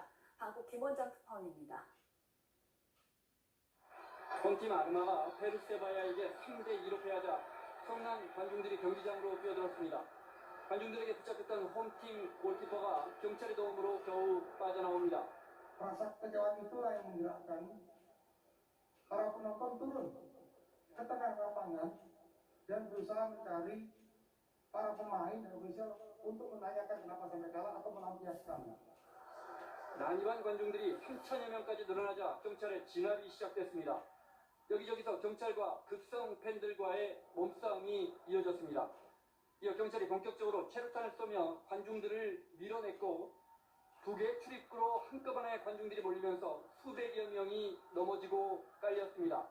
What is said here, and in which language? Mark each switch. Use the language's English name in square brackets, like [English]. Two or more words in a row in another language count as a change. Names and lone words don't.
[Korean] 방콕 김원장 특파원입니다. 홈팀 아르마가 페르세바야에게 3대2로 패하자 성난 관중들이 경기장으로 뛰어들었습니다. 관중들에게 붙잡혔던 홈팀 골키퍼가 경찰의 도움으로 겨우 빠져나옵니다. [Indonesian] Rasa kekecewaan itulah yang menggerakkan para penonton turun ke tengah lapangan dan berusaha mencari para pemain dan ofisial untuk menanyakan kenapa sampai kalah atau melampiaskan. [Korean] 난입한 관중들이 3천여 명까지 늘어나자 경찰의 진압이 시작됐습니다. 여기저기서 경찰과 극성 팬들과의 몸싸움이 이어졌습니다. 이어 경찰이 본격적으로 체류탄을 쏘며 관중들을 밀어냈고 두 개의 출입구로 한꺼번에 관중들이 몰리면서 수백여 명이 넘어지고 깔렸습니다.